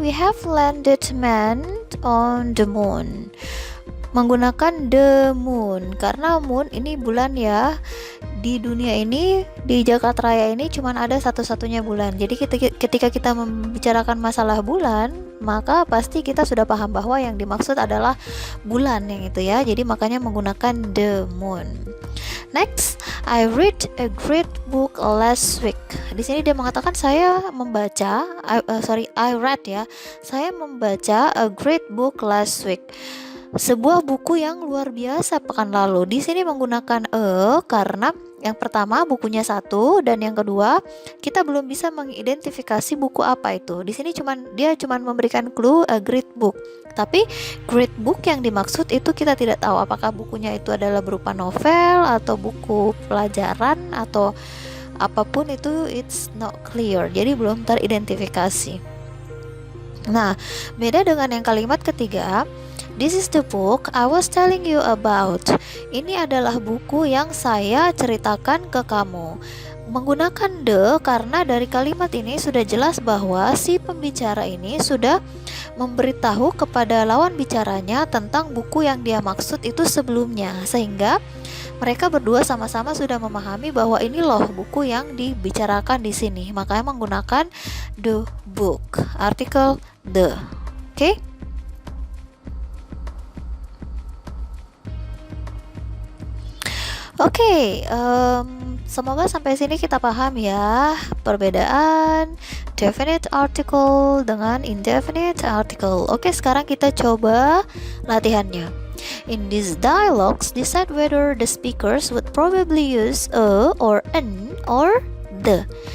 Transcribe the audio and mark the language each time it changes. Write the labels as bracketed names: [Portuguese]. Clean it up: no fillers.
[English] We have landed man on the moon. [Indonesian] Menggunakan the moon karena moon ini bulan ya. Di dunia ini, di Jakarta Raya ini cuman ada satu-satunya bulan. Jadi ketika kita membicarakan masalah bulan, maka pasti kita sudah paham bahwa yang dimaksud adalah bulan yang itu ya. Jadi makanya menggunakan the moon. [English] Next, I read a great book last week. [Indonesian] Di sini dia mengatakan saya membaca, [English] I read [Indonesian] ya. Saya membaca [English] a great book last week. [Indonesian] Sebuah buku yang luar biasa pekan lalu. Di sini menggunakan karena yang pertama bukunya satu dan yang kedua kita belum bisa mengidentifikasi buku apa itu. Di sini dia cuman memberikan clue a great book. Tapi great book yang dimaksud itu kita tidak tahu apakah bukunya itu adalah berupa novel atau buku pelajaran atau apapun itu, [English] it's not clear. [Indonesian] Jadi belum teridentifikasi. Nah, beda dengan yang kalimat ketiga. [English] This is the book I was telling you about. [Indonesian] Ini adalah buku yang saya ceritakan ke kamu. Menggunakan the karena dari kalimat ini sudah jelas bahwa si pembicara ini sudah memberitahu kepada lawan bicaranya tentang buku yang dia maksud itu sebelumnya, sehingga mereka berdua sama-sama sudah memahami bahwa ini loh buku yang dibicarakan di sini. Makanya menggunakan the book, artikel the. Oke? Oke, semoga sampai sini kita paham ya perbedaan definite article dengan indefinite article. Oke, sekarang kita coba latihannya. [English] In these dialogues, decide whether the speakers would probably use a or an or the.